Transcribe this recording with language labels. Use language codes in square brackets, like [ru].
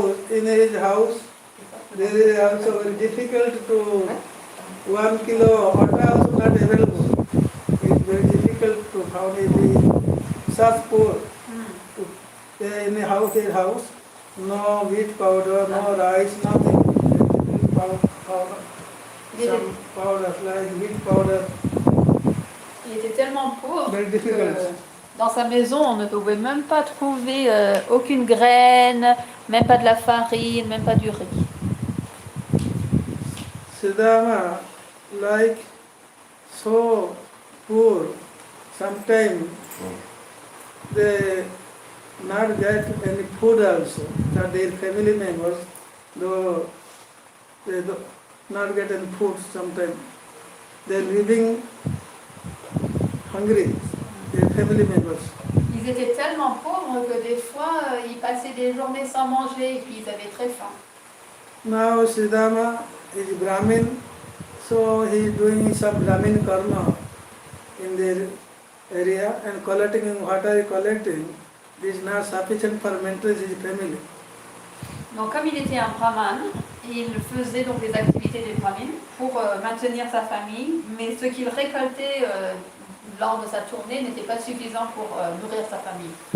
[en] In his house, there is also very difficult to 1 kilo atta also not available. It's very difficult to find any such poor. In his house, no wheat powder, no rice, nothing. Powder, some powder like wheat powder. [fr] Il était tellement pauvre [en] Very [fr] que [en] difficult. [fr] dans sa maison, on ne pouvait même pas trouver aucune graine, même pas de la farine, même pas du riz. [en] Sudama, like so poor, sometimes they not get any food also. That their family members, though they do not get any food sometimes. They're living hungry, their family members. [fr] Ils étaient tellement pauvres que des fois, ils passaient des journées sans manger et puis ils avaient très faim. [en] Now Sudama is Brahmin, so he is doing some Brahmin karma in their area and collecting water he collecting is not sufficient for maintain his family. [fr] Donc comme il était un brahman, il faisait donc des activités des brahmins pour maintenir sa famille, mais ce qu'il récoltait lors de sa tournée n'était pas suffisant pour nourrir sa famille.